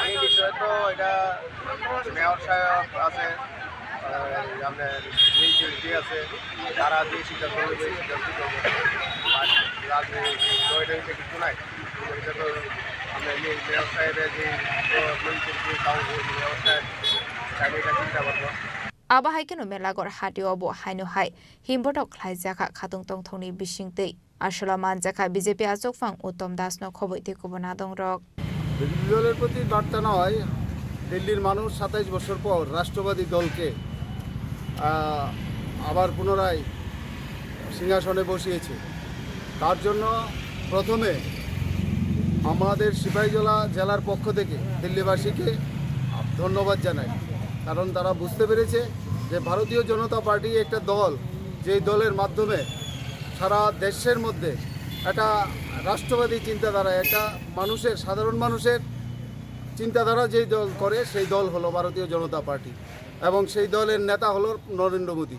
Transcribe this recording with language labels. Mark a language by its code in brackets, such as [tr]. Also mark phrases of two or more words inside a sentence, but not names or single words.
[bn] এই বিষয়ে তো এটা মেয়র সাহেব আছে, আপনার মিউনিসিপ্যালিটি আছে, তারা যে সিদ্ধান্ত নেবে সিদ্ধান্ত করবে। আর রাজনীতি কিছু নাই, এটা তো আমরা মেয়র সাহেবের যে মিউনিসিপ্যালিটি কাউন্সিল মেয়র সাহেব এটা চিন্তা করবো। [trp] आबाहायकिनो मेलागर हाटियावबो हायनोहाय हिमबटक ख्लायजाखा खातुं तंथौनि बिसिंतै आसला मानजाखा BJP आजोगफां उत्तम दासनो खबैते कुबना दंरक [bn] বিরোধী দলের প্রতি বার্তা নয়, দিল্লির মানুষ 27 বছর পর রাষ্ট্রবাদী দলকে আবার পুনরায় সিংহাসনে বসিয়েছে। তার জন্য প্রথমে আমাদের সিপাহীজলা জেলার পক্ষ থেকে দিল্লিবাসীকে ধন্যবাদ জানাই, কারণ তারা বুঝতে পেরেছে যে ভারতীয় জনতা পার্টি একটা দল, যেই দলের মাধ্যমে সারা দেশের মধ্যে একটা রাষ্ট্রবাদী চিন্তাধারা, একটা মানুষের, সাধারণ মানুষের চিন্তাধারা যেই দল করে সেই দল হলো ভারতীয় জনতা পার্টি, এবং সেই দলের নেতা হলো নরেন্দ্র মোদী।